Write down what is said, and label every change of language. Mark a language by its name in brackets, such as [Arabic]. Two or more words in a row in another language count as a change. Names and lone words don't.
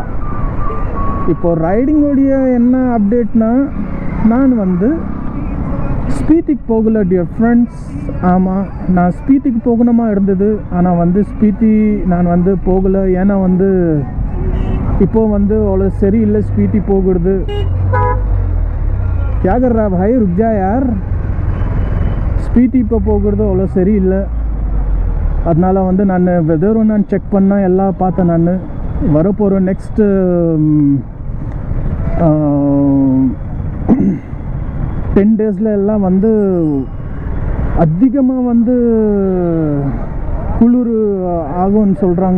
[Tamil] இப்போ ரைடிங்கோடைய என்ன அப்டேட்னா, நான் வந்து ஸ்பீத்திக்கு போகலை [English] dear friends. [Tamil] ஆமாம், நான் ஸ்பீத்திக்கு போகணுமா இருந்தது. ஆனால் வந்து ஸ்பீத்தி நான் வந்து போகலை. ஏன்னா வந்து இப்போது வந்து அவ்வளோ சரியில்லை ஸ்பீத்தி போகிறது. [Hindi] क्या कर रहा भाई, रुक जा यार. [Tamil] ஸ்பீத்தி இப்போ போகிறது அவ்வளோ சரியில்லை. அதனால் வந்து நான் வெதரும் நான் செக் பண்ணேன், எல்லாம் பார்த்தேன். நான் வரப்போகிற [English] next 10 days [Tamil] எல்லாம் வந்து அதிகமாக வந்து குளிர் ஆகும்னு சொல்கிறாங்க.